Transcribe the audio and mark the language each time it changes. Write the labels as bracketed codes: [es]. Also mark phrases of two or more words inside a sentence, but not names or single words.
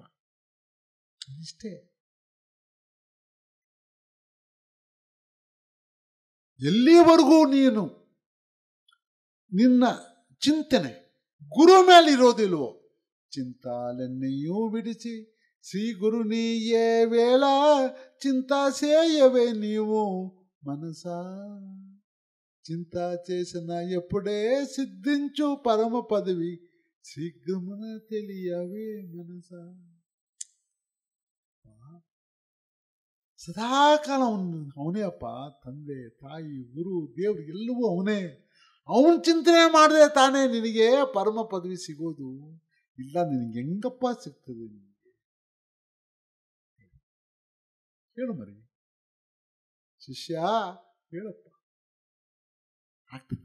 [kn] ಇಷ್ಟೇ. ಎಲ್ಲಿವರೆಗೂ ನೀನು ನಿನ್ನ ಚಿಂತನೆ ಗುರು ಮೇಲೆ ಇರೋದಿಲ್ವೋ, ಚಿಂತಾಲೆನ್ನೆಯೂ ಬಿಡಿಸಿ ಶ್ರೀ ಗುರು ನೀಯೇ ವೇಳ [te] చింతా సేయవే నీవు మనసా, చింతా చేసిన ఎప్పుడే సిద్ధించు పరమ పదవి శీಘ್ರಮನ తెలియవే మనసా. [kn] ಸದಾಕಾಲ ಅವನೇ ಅಪ್ಪ, ತಂದೆ ತಾಯಿ ಗುರು ದೇವ್ರು ಎಲ್ಲವೂ ಅವನೇ. ಅವನ ಚಿಂತನೆ ಮಾಡಿದ್ರೆ ತಾನೇ ನಿನಗೆ ಪರಮ ಪದವಿ ಸಿಗೋದು. ಇಲ್ಲ ನಿನಗೆ ಹೆಂಗಪ್ಪ ಸಿಗ್ತದೆ? ನಿನಗೆ ಹೇಳು ಮರಿ ಶಿಷ್ಯ, ಹೇಳಪ್ಪ, ಆಗ್ತದ?